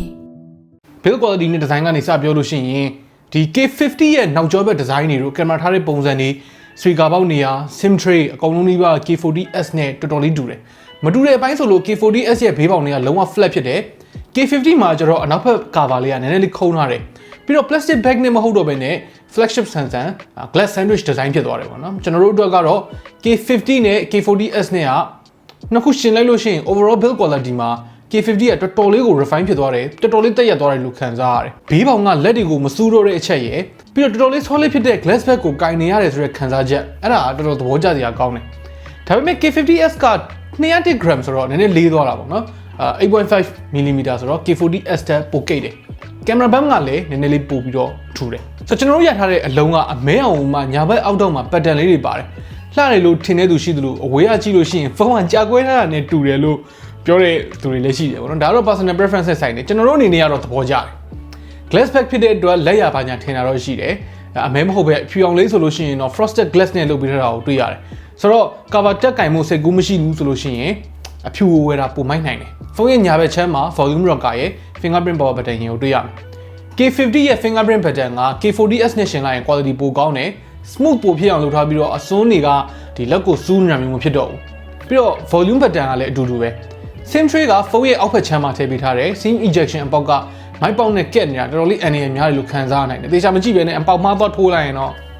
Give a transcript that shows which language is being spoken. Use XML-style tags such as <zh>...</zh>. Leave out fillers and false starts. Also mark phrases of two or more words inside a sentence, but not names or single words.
<en>build quality</en> <my>နဲ့ design ကနေစပြောလို့ရှိရင်ဒီ K50 ရဲ့နောက်ကျောဘက် design တွေတို့ကင်မရာထားတဲ့ပုံစံတွေ speaker ပေါက်နေရာ</my> <en>SIM tray</en> <my>အကုန်လုံးကြီးပါ K40S နဲ့တော်တော်လေးတူတယ်။မတူတဲ့အပိုင်းဆိုလို့ K40S ရဲ့ဘေးပေါက်တွေကလုံးဝ flat ဖြစ်တယ်။ K50 မှာကျတော့အနောက်ဘက် cover လေးကနည်းနည်းလေးခုံးထားတယ်။ပြီးတော့</my> <en>plastic bag</en> <my>နဲ့မဟုတ်တော့ဘဲနဲ့</my> <en>flagship sensor glass sandwich design</en> <my>ဖြစ်သွားတယ်ပေါ့နော်။ကျွန်တော်တို့အတွက်ကတော့ K50 နဲ့ K40S နဲ့ကနှစ်ခုရှင်းလိုက်လို့ရှိရင် overall</my> <en>build quality</en> <my>မှာK50 ကတော်တော်လေးကို refine ဖြစ်သွားတယ်တော်တော်လေးတက်ရက်သွားတယ်လို့ခံစားရတယ်ဘေးပေါင်ကလက်တွေကိုမစူးတော့တဲ့အချက်ရယ်ပြီးတော့တော်တော်လေး solid ဖြစ်တဲ့</my> <en>glass back</en> <my>ကိုကင်နေရတယ်ဆိုတဲ့ခံစားချက်အဲ့ဒါတော်တော်သဘောကျစရာကောင်းတယ်ဒါပေမဲ့ K50S က200 gram ဆိုတော့နည်းနည်းလေးသွားတာပေါ့နော်8.5 mm ဆိုတော့ K40S တက်ပိုကိတ်တယ်ကင်မရာဘက်ကလည်းနည်းနည်းလေးပိုပြီးတော့ထူတယ်ဆိုတော့ကျွန်တော်တို့ရထားတဲ့အလုံးကအမဲအောင်မှညာဘက်အောက်တော့မှာ pattern လေးတွေပါတယ်လှတယ်လို့ထင်တဲ့သူရှိသလိုအဝေးကကြည့်လို့ရှိရင်ဖုန်းကကြာကွဲထားတာနဲ့ တူတယ်လို့ပြောတဲ့သူတွေလည်းရှိတယ်ပေါ့နော်ဒါတော့</my> <en>personal preference</en> <my>နဲ့ဆိုင်တယ်ကျွန်တော်တို့အနေနဲ့ကတော့သဘောကျတယ်</my> <en>glass back</en> <my>ဖြစ်တဲ့အတွက်လက်ရပါညာထင်တာတော့ရှိတယ်အမဲမဟုတ်ပဲဖြူအောင်လေးဆိုလို့ ရှိရင်တော့</my> <en>frosted glass</en> <my>နဲ့လုပ်ပေးထားတာကိုတွေ့ရတယ်ဆိုတော့ cover တက်ကင်မှုစိတ်ကူးမရှိဘူးဆိုလို့ရှိရင်အဖြူဝယ်တာပိုမိုက်နိုင်တယ်ဖုန်းရဲ့ညာဘက်ချမ်းမှာ</my> <en>volume rocker</en> <my>ရဲ့</my> <en>fingerprint power button</en> <my>ကိုတွေ့ရမယ် K50 ရဲ့</my> <en>fingerprint button</en> <my>က K40S နဲ့ရှင်လိုက်ရင် quality ပိုကောင်းတယ် smooth ပိုဖြစ်အောင်လုပ်ထားပြီးတော့အစွန်းတွေကဒီလက်ကိုစူးနေတာမျိုးမဖြစ်တော့ဘူးပြီးတော့</my> <en>volume button</en> <my>ကလည်းအတူတူပဲ</my> <en>SIM tray</en> <my>ကဖုန်းရဲ့အောက်ဖက်ချမ်းမှာထည့်ပေးထားတယ်</my> <en>SIM ejection</en> <my>အပေါက်ကမိုက်ပေါက်နဲ့ကက်နေတာတော်တော်လေးအန်ရယ်များတယ်လို့ခံစားနိုင်တယ်တေချာမကြည့်ပဲနဲ့အပေါက်မှားသွားထိုးလိုက်ရင်တော့</my>